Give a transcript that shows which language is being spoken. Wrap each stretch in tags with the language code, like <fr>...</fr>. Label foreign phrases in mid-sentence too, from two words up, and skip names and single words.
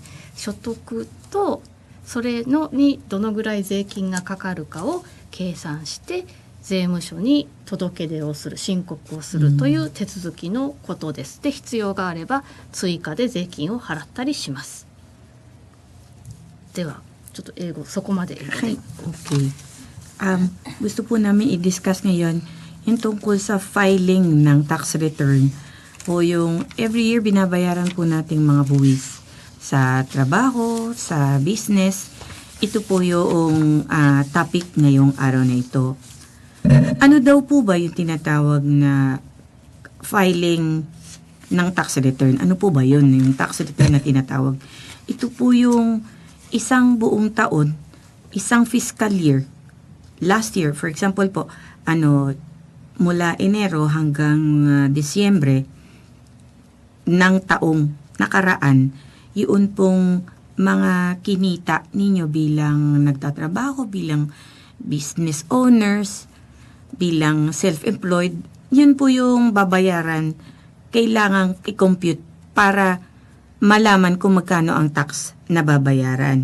<ja>所得とそれのにどのぐらい税金がかかるかを計算して税務署に届け出をする、申告をするという手続きのことです。で、必要があれば追加で税金を払ったりします。ではちょっと英語、そこまで英語で。</ja> <tl>Okay. Gusto po namin i-discuss ngayon yung tungkol sa filing ng</tl> <en>tax return</en> <tl>o yung every year binabayaran po nating mga buwis sa trabaho, sa business. Ito po yung topic ngayong araw na ito. Ano daw po ba yung tinatawag na filing ng</tl> <en>tax return?</en> <tl>Ano po ba yun, yung</tl> <en>tax return</en> <tl>na tinatawag? Ito po yung isang buong taon, isang</tl> <en>fiscal year.</en> <tl>Last year,</tl> <en>for example</en> <tl>po, mula Enero hanggang Disyembre ng taong nakaraan, yun pong mga kinita ninyo bilang nagtatrabaho, bilang</tl> <en>business owners,</en> <tl>bilang self-employed, yun po yung babayaran, kailangang i-compute para malaman kung magkano ang tax na babayaran.</tl>